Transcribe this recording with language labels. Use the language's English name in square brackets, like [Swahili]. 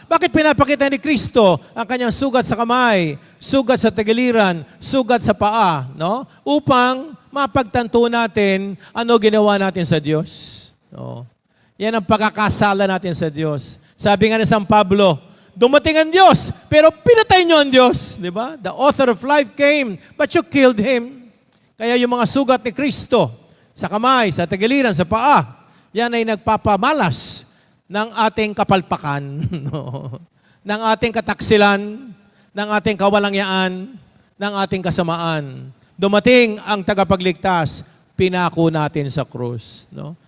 [Filipino] Bakit pinapakita ni Kristo ang kanyang sugat sa kamay, sugat sa tagiliran, sugat sa paa? No? Upang mapagtanto natin ano ginawa natin sa Diyos. No? Yan ang pagkakasala natin sa Diyos. Sabi nga ni San Pablo, dumating ang Diyos, pero pinatay niyo ang Diyos. Di ba? [English] The author of life came, but you killed Him. [Filipino] Kaya yung mga sugat ni Kristo sa kamay, sa tagiliran, sa paa, yan ay nagpapamalas ng ating kapalpakan, ng ating kataksilan, ng ating kawalangyaan, ng ating kasamaan. Dumating ang tagapagligtas, pinako natin sa krus. No?